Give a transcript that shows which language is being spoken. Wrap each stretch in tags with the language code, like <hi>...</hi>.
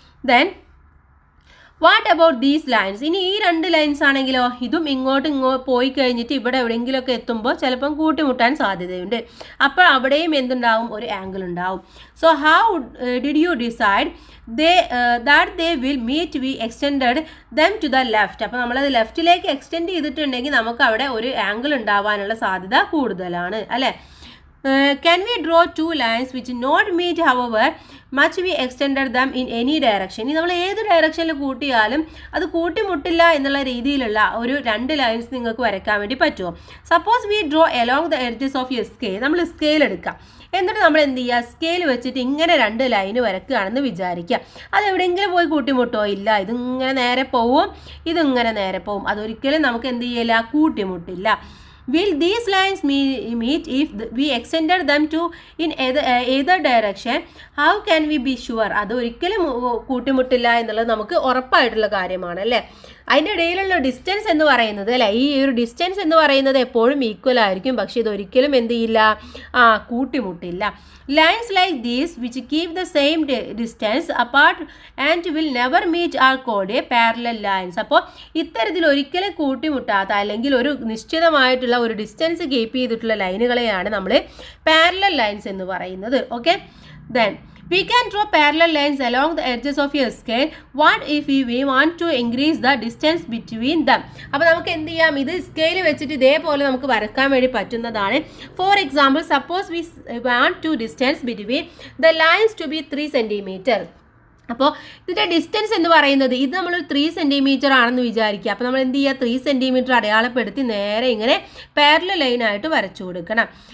<en>Then what about these lines.</en> <ml>ഇനി ഈ 2 lines ആണെങ്കിലോ? ഇതും ഇങ്ങോട്ട് പോയി കഴിഞ്ഞിട്ട് ഇവിടെ എവിടെയെങ്കിലുമൊക്കെ എത്തുമ്പോൾ ചിലപ്പം കൂട്ടിമുട്ടാൻ സാധ്യതയുണ്ട്. അപ്പോൾ അവിടെയും എന്തുണ്ടാവും? ഒരു ആംഗിൾ ഉണ്ടാവും.</ml> <en>So how did you decide that they will meet? we extended them to the left.</en> <ml>അപ്പോൾ നമ്മളത് ലെഫ്റ്റിലേക്ക് എക്സ്റ്റെൻഡ് ചെയ്തിട്ടുണ്ടെങ്കിൽ നമുക്ക് അവിടെ ഒരു ആംഗിൾ ഉണ്ടാവാനുള്ള സാധ്യത കൂടുതലാണ് അല്ലേ.</ml> <en>Can we draw 2 lines which not meet however much we extended them in any direction?</en> <ml>ഇനി നമ്മൾ ഏത് ഡയറക്ഷനിൽ കൂട്ടിയാലും അത് കൂട്ടിമുട്ടില്ല എന്നുള്ള രീതിയിലുള്ള ഒരു 2 ലൈൻസ് നിങ്ങൾക്ക് വരയ്ക്കാൻ വേണ്ടി പറ്റുമോ?</ml> <en>Suppose we draw along the edges of a scale.</en> <ml>നമ്മൾ സ്കെയിൽ എടുക്കാം. എന്നിട്ട് നമ്മൾ എന്ത് ചെയ്യുക? സ്കെയിൽ വെച്ചിട്ട് ഇങ്ങനെ 2 ലൈന് വരക്കുകയാണെന്ന് വിചാരിക്കുക. അത് എവിടെയെങ്കിലും പോയി കൂട്ടിമുട്ടോ? ഇല്ല. ഇതിങ്ങനെ നേരെ പോവും, ഇതിങ്ങനെ നേരെ പോവും. അതൊരിക്കലും നമുക്ക് എന്ത് ചെയ്യില്ല? കൂട്ടിമുട്ടില്ല.</ml> <en>Will these lines meet if we extended them to in either direction? How can we be sure?</en> <ml>അത് ഒരിക്കലും കൂട്ടിമുട്ടില്ല എന്നുള്ളത് നമുക്ക് ഉറപ്പായിട്ടുള്ള കാര്യമാണ് അല്ലേ. അതിൻ്റെ ഇടയിലുള്ള ഡിസ്റ്റൻസ് എന്ന് പറയുന്നത് അല്ലേ, ഈ ഒരു ഡിസ്റ്റൻസ് എന്ന് പറയുന്നത് എപ്പോഴും ഈക്വൽ ആയിരിക്കും, പക്ഷേ ഇതൊരിക്കലും എന്ത് ചെയ്യില്ല, കൂട്ടിമുട്ടില്ല.</ml> <en>Lines like these which keep the same distance apart and will never meet are called parallel lines.</en> <ml>അപ്പോൾ ഇത്തരത്തിൽ ഒരിക്കലും കൂട്ടിമുട്ടാത്ത അല്ലെങ്കിൽ ഒരു നിശ്ചിതമായിട്ടുള്ള ഒരു ഡിസ്റ്റൻസ് കീപ്പ് ചെയ്തിട്ടുള്ള ലൈനുകളെയാണ് നമ്മൾ പാരലൽ ലൈൻസ് എന്ന് പറയുന്നത്.</ml> <en>Okay, then we can draw parallel lines along the edges of a scale. What if we want to increase the distance between them?</en> <ml>അപ്പോൾ നമുക്ക് എന്ത് ചെയ്യാം, ഇത് സ്കെയിൽ വെച്ചിട്ട് ഇതേപോലെ നമുക്ക് വരക്കാൻ വേണ്ടി പറ്റുന്നതാണ്.</ml> <en>For example, suppose we want to distance between the lines to be 3 centimetre.</en> <ml>അപ്പോൾ ഇതിൻ്റെ ഡിസ്റ്റൻസ് എന്ന് പറയുന്നത് ഇത് നമ്മൾ 3 സെൻറ്റിമീറ്റർ ആണെന്ന് വിചാരിക്കുക. അപ്പോൾ നമ്മൾ എന്ത് ചെയ്യുക, 3 സെൻറ്റിമീറ്റർ അടയാളപ്പെടുത്തി നേരെ ഇങ്ങനെ പാരലൽ ലൈനായിട്ട് വരച്ചു കൊടുക്കണം.</ml>